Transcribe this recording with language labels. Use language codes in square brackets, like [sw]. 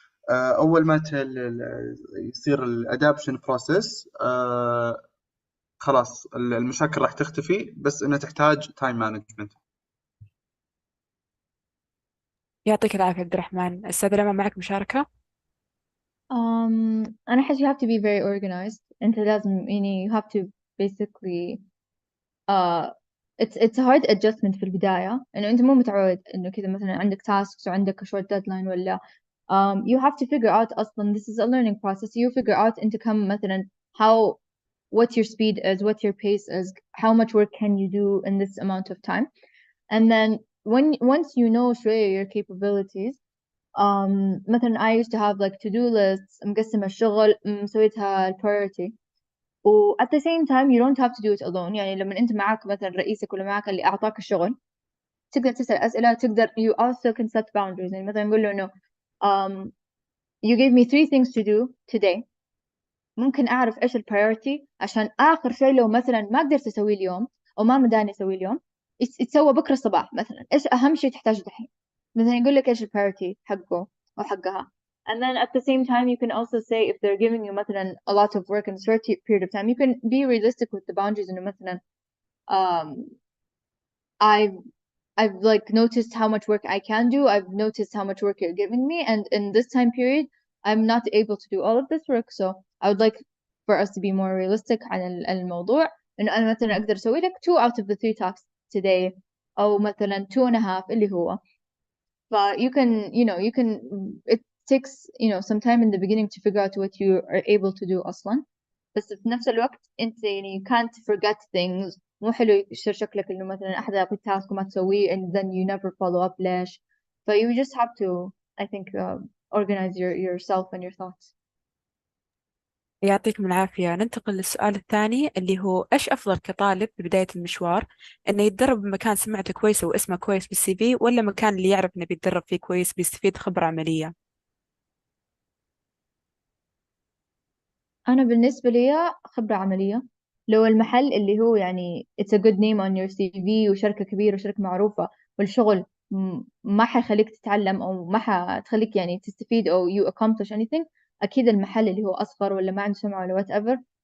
[ar] اول ما يصير الادابشن بروسيس خلاص المشاكل راح تختفي، بس انها تحتاج تايم مانجمنت. يعطيك العافية عبد الرحمن. أستاذ لما معك مشاركة؟ أنا أحس [en] you have to be very organized. [ar] أنت لازم يعني [en] you have to basically uh it's a hard adjustment [ar] في البداية، إنه أنت مو متعود إنه كذا مثلا عندك [en] tasks وعندك a short deadline ولا you have to figure out أصلا this is a learning process. You figure out [ar] أنت كم مثلا [en] how what your speed is, what your pace is, how much work can you do in this amount of time, and then once you know شوية your capabilities. مثلا I used to have like to-do lists [ar] مقسمة الشغل مسويتها [en] priority. و at the same time you don't have to do it alone. [ar] يعني لما أنت معك مثلا رئيسك ولا معك اللي أعطاك الشغل تقدر تسأل أسئلة، تقدر [en] you also can set boundaries. [ar] يعني مثلا نقول له إنه [en] you gave me 3 things to do today. [ar] ممكن أعرف إيش البرايورتي عشان آخر شيء لو مثلا ما قدرت أسويه اليوم أو ما مداني أسويه اليوم يتسوى بكرة الصباح. مثلا إيش أهم شيء تحتاجه دحين، مثلا يقول لك إيش البرايورتي حقه أو حقها. [en] And then at the same time you can also say if they're giving you مثلا a lot of work in a short period of time you can be realistic with the boundaries. [ar] إنه مثلا [en] um, I've I've like noticed how much work I can do. I've noticed how much work you're giving me, and in this time period, I'm not able to do all of this work. So I would like for us to be more realistic [ar] عن الموضوع. إنه أنا مثلا أقدر أسوي لك 2 [en] out of the 3 tasks today، [ar] أو مثلا 2.5 اللي هو. [en] But you can, you can. It takes, some time in the beginning to figure out what you are able to do أصلا. [ar] بس في نفس الوقت أنت يعني [en] you can't forget things. [ar] مو حلو يصير شكلك إنه مثلا أحد يعطيك تاسك وما تسويه [en] and then you never follow up. ليش؟ So you just have to, I think, organize yourself and your thoughts. [ar] يعطيكم العافية. ننتقل للسؤال الثاني اللي هو إيش أفضل كطالب ببداية المشوار؟ إنه يتدرب بمكان سمعته كويسة واسمه كويس بالسي في، ولا مكان اللي يعرف إنه بيتدرب فيه كويس بيستفيد خبرة عملية؟ أنا بالنسبة لي خبرة عملية. لو المحل اللي هو يعني [en] it's a good name on your CV [ar] وشركة كبيرة وشركة معروفة والشغل ما حيخليك تتعلم أو ما حتخليك يعني تستفيد أو [en] you accomplish anything، [ar] أكيد المحل اللي هو أصغر ولا ما عنده سمعة ولا whatever.